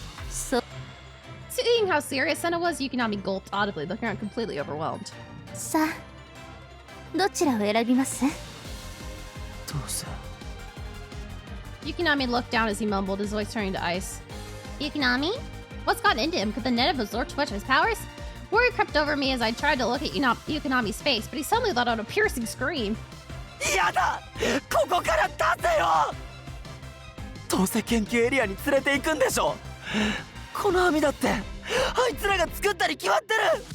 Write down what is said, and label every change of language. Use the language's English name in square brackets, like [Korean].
[Japanese] そう。 [English] Seeing how serious Senna was, Yukinami gulped audibly, looking around completely overwhelmed. [Japanese] さあ、どちらを選びます？どうせ。 [English] Yukinami looked down as he mumbled, his voice turning to ice. Yukinami? What's got into him? Could the net have absorbed too much of his powers? Worry crept over me as I tried to look at Yukinami's face, but he suddenly let out a piercing scream. [Japanese] やだ！ここから出せよ！どうせ研究エリアに連れて行くんでしょ。この網だってあいつらが作ったに決まってる。